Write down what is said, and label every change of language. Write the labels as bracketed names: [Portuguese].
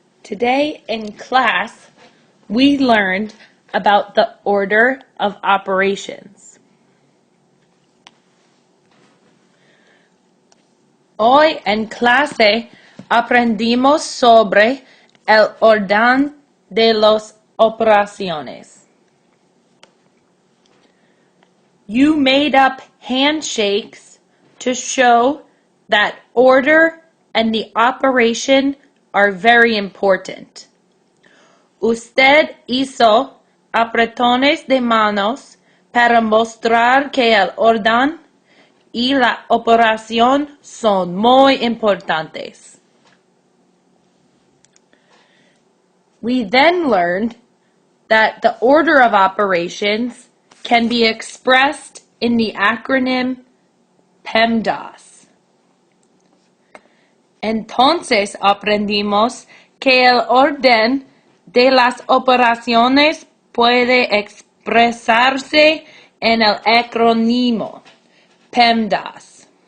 [English] Today in class, we learned about the order of operations. [Spanish] Hoy en clase aprendimos sobre el orden de las operaciones. [English] You made up handshakes to show that order and the operation are very important. [Spanish] Usted hizo apretones de manos para mostrar que el orden y la operación son muy importantes. [English] We then learned that the order of operations can be expressed in the acronym PEMDAS. [Spanish] Entonces aprendimos que el orden de las operaciones puede expresarse en el acrónimo PEMDAS.